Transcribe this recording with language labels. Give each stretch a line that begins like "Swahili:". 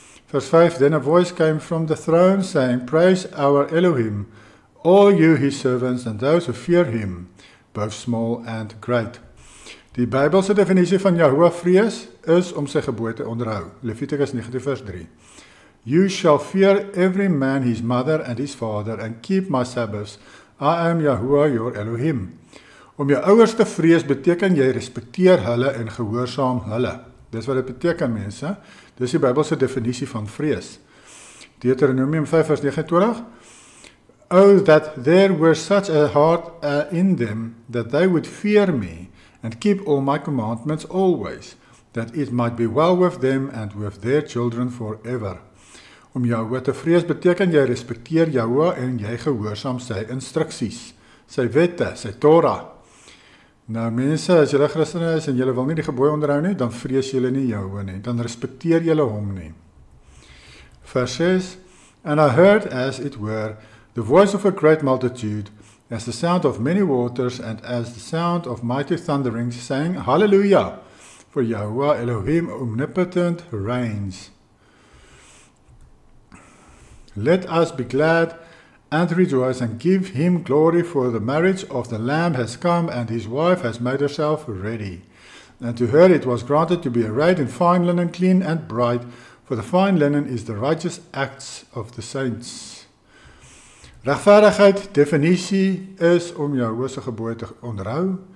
Afrikaans: Vers 5,
English: then a voice came from the throne saying, Praise our Elohim, all you his servants and those who fear him, both small and great.
Afrikaans: Die Bybelse definisie van Yahuwah vrees is om sy gebooie te onderhou. Levitikus 19 vers 3.
English: You shall fear every man his mother and his father and keep my Sabbaths. I am Yahuwah your Elohim.
Afrikaans: Om jou ouers te vrees beteken jy respekteer hulle en gehoorsaam hulle. Dis wat dit beteken, mense. Dis die Bybelse definisie van vrees. Deuteronomium 5 vers 29.
English: Oh, that there were such a heart in them, that they would fear me, and keep all my commandments always, that it might be well with them and with their children forever.
Afrikaans: Om Yahuwah te vrees beteken jy respekteer Yahuwah en jy gehoorsaam sy instruksies, sy wette, sy Torah. Nou mense, as julle Christene is en julle wil nie die gebooie onderhou nie, dan vrees julle nie Yahuwah nie, dan respekteer julle hom nie. Vers 6,
English: and I heard as it were the voice of a great multitude, as the sound of many waters, and as the sound of mighty thunderings, saying, Hallelujah, for Yahuwah Elohim omnipotent reigns. Let us be glad and rejoice and give him glory, for the marriage of the Lamb has come, and his wife has made herself ready. And to her it was granted to be arrayed in fine linen, clean and bright, for the fine linen is the righteous acts of the saints.
Afrikaans: Regverdigheid, definisie is om jou hoogste gebooie te onderhou.